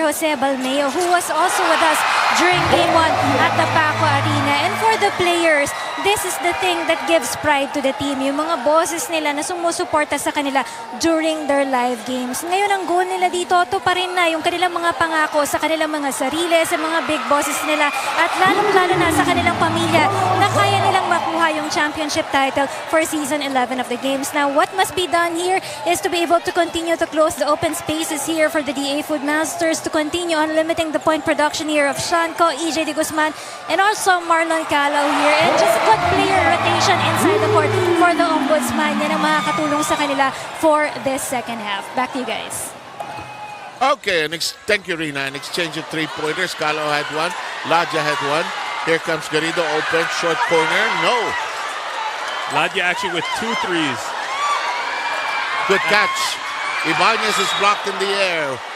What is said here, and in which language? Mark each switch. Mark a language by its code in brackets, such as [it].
[en] Jose Balmeo, who was also with us during Game 1 at the Paco Arena. And for the players, this is the thing that gives pride to the team. [tl] Yung mga bosses nila na sumusuporta sa kanila [en] during their live games. [tl] Ngayon, ang goal nila dito, ito pa rin na yung kanilang mga pangako sa kanilang mga sarili, sa mga big bosses nila, at lalong-lalo na sa kanilang pamilya na kaya nilang makuha yung championship title [en] for Season 11 of the games. Now, what must be done here is to be able to continue to close the open spaces here for the DA Foodmasters, to continue on limiting the point production here of 𝗪𝗪, 𝗪𝗪 and also Marlon Calao here. And just good player rotation inside the court for the Ombudsman. [tl] Yan ang makakatulong sa kanila [en] for this second half. Back to you guys. Okay, thank you, Rina. An exchange of 3-pointers. Calao had one. Ladja had one. Here comes Garrido, open, short corner. No. Ladja actually with 2 threes. Good catch. Ibanez is blocked in the air.